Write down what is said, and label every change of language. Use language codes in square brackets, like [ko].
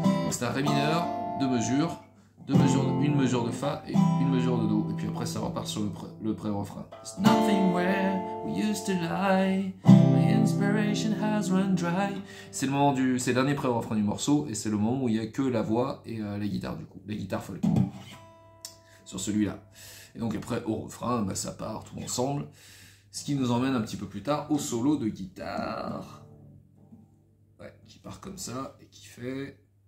[fr] C'est un Ré mineur, 2 mesures, une mesure de Fa et une mesure de Do. Et puis après, ça repart sur le pré-refrain. [en] There's nothing where we used to lie. My inspiration has run dry. [fr] C'est le dernier pré-refrain du morceau et c'est le moment où il n'y a que la voix et la guitare du coup, la guitare folk. Sur celui-là. Et donc après, au refrain, bah, ça part tout ensemble. Ce qui nous emmène un petit peu plus tard au solo de guitare. Ouais, qui part comme ça et qui fait...